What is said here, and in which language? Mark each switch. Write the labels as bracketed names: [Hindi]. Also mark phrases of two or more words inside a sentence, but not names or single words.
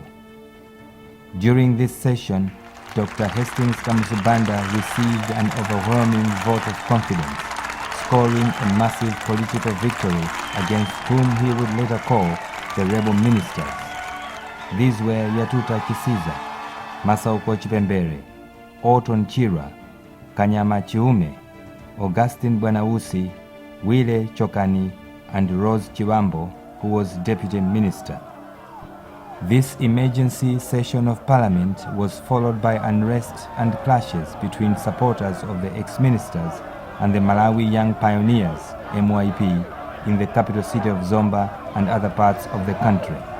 [English] During this session, Dr Kamuzu Banda received an overwhelming vote of confidence, scoring a massive political victory against whom he would later call the rebel ministers. These were Yatuta Kisiza, Masauko Chipembere, Orton Chira, Kanyama Chiume, Augustine Bwanausi, Wile Chokani, and Rose Chiwambo, who was deputy minister. This emergency session of Parliament was followed by unrest and clashes between supporters of the ex-ministers and the Malawi Young Pioneers, MYP, in the capital city of Zomba and other parts of the country.